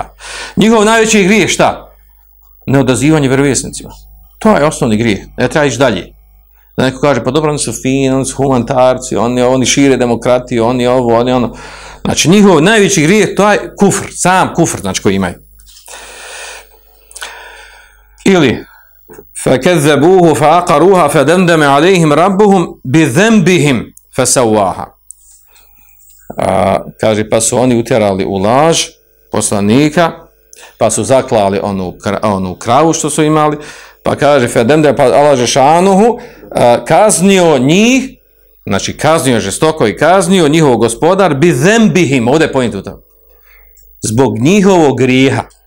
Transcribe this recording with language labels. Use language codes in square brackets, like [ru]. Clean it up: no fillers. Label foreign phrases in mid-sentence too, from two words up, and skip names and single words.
[bs] Njihov najveći grijeh šta? Neodazivanje vjerovjesnicima. To je osnovni grijeh. Ne treba ići dalje. Da neko kaže, pa dobro, oni su fini, oni su humanitarci, oni šire demokratiju, oni ovo, oni ono. Znači, njihov najveći grijeh, to je kufr, sam kufr, znači, koji imaju. Ili, [ar] فَكَذَّبُوهُ فَعَقَرُوهَا فَدَمْدَمَ عَلَيْهِمْ رَبُّهُمْ بِذَنْبِهِمْ فَسَوَّاهَا. [bs] Kaže, pa su oni utjerali u laž poslanika, pa su zaklali onu kravu što su imali, pa kaže Fedemde, pa Allah Žešanuhu kaznio njih, znači kaznio žestoko i kaznio njihov gospodar [ar] بذنبهم, [bs] ovdje je point u tom, zbog njihovog grijeha.